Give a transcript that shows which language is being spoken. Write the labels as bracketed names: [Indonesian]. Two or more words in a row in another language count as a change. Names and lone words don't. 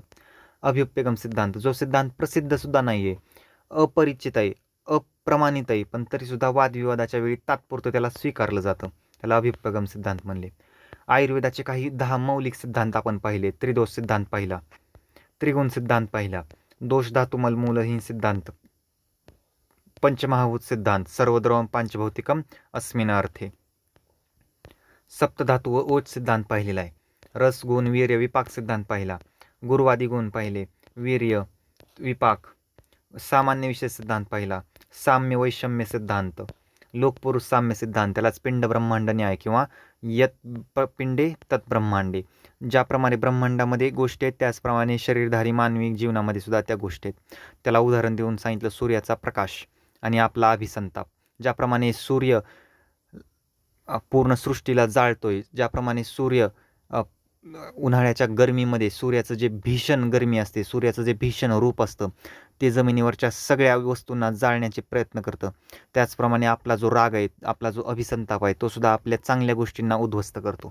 [Marathi] अभ्युपगम सिद्धांत, जो सिद्धांत प्रसिद्ध सुद्धा नाहीये, अपरिचित आहे, अप्रमाणित आहे, पण तरीसुद्धा वादविवादाच्या वेळी तात्पुरतं त्याला स्वीकारलं जातं, त्याला अभ्युपगम सिद्धांत म्हणले. आयुर्वेदाचे काही 10 मौलिक सिद्धांत आपण पाहिले. त्रिदोष सिद्धांत पाहिला, त्रिगुण सिद्धांत पाहिला, दोष धातुमल मूलहीन सिद्धांत, पंचमहाभूत सिद्धांत, [Sanskrit] सर्वद्रवम पांचभौतिकम अस्मिन अर्थे, [Marathi] सप्तधातू व ओज सिद्धांत पाहिलेला आहे. रस गुण वीर्य विपाक सिद्धांत पाहिला, गुरुवादी गुण पाहिले, वीर्य विपाक, सामान्य विशेष सिद्धांत पाहिला, साम्य वैषम्य सिद्धांत, लोकपुरुष साम्य सिद्धांत, त्यालाच पिंड ब्रह्मांड न्याय किंवा [Sanskrit] पिंडे तत् ब्रह्मांडे. [Marathi] ज्याप्रमाणे ब्रह्मांडामध्ये गोष्टी आहेत त्याचप्रमाणे शरीरधारी मानवी जीवनामध्ये सुद्धा त्या गोष्टी आहेत. त्याला उदाहरण देऊन सांगितलं सूर्याचा प्रकाश आणि आपला अभिसंताप. ज्याप्रमाणे सूर्य पूर्ण सृष्टीला जाळतोय, ज्याप्रमाणे सूर्य उन्हाळ्याच्या गरमीमध्ये सूर्याचं जे भीषण गरमी असते, सूर्याचं जे भीषण रूप असतं ते जमिनीवरच्या सगळ्या वस्तूंना जाळण्याचे प्रयत्न करतं, त्याचप्रमाणे आपला जो राग आहे, आपला जो अभिसंताप आहे, तो सुद्धा आपल्या चांगल्या गोष्टींना उद्ध्वस्त करतो.